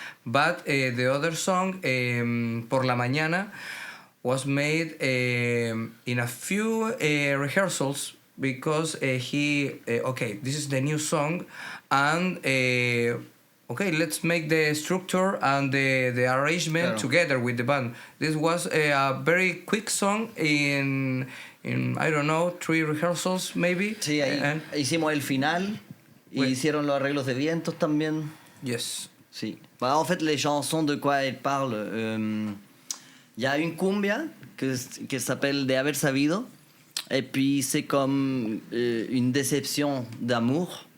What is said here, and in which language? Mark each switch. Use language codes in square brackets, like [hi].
[en] But the other song, Por la Mañana, was made in a few rehearsals because okay, this is the new song, and okay, let's make the structure and the arrangement together with the band. This was a very quick song in I don't know, 3 rehearsals maybe. [es] Sí, ahí hicimos el final y hicieron los arreglos de vientos también. [en] Yes. [es] Sí. [fr] Bah, en fait, les chansons, de quoi elles parlent, y a une cumbia qui s'appelle De Haber Sabido, et puis c'est comme une déception d'amour.